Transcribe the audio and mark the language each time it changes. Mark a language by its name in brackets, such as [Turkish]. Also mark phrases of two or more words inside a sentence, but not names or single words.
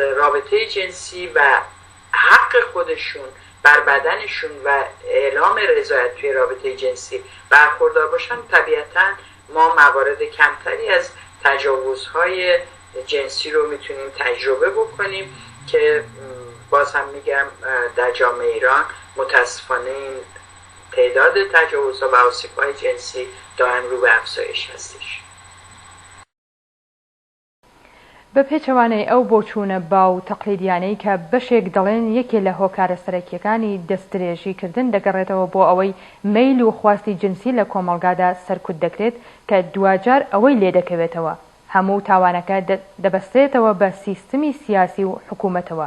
[Persian] رابطه جنسی و حق خودشون بر بدنشون و اعلام رضایت توی رابطه جنسی برخوردار باشن، طبیعتا ما موارد کمتری از تجاوزهای جنسی رو میتونیم تجربه بکنیم که باز هم میگم در جامعه ایران متاسفانه این تعداد تجاوزها و آسیب‌های جنسی دائم رو به افزایش هستش. [Central Kurdish] بە پێچەوانەی ئەو بۆچوونە باو تەقلیدیانەی کە بەشێک دەڵێن یەکێ لە هۆکارە سەرەکیەکانی دەستدرێژیکردن دەگەڕێتەوە بۆ ئەوەی میل و خواستی جنسی لە کۆمەڵگادا سەرکوت دەکرێت کە دوجار ئەوەی لێ دەکەوێتەوە هەموو تاوانەکە دەبەستێتەوە بە سیستمی سیاسی و حکوومەتەوە.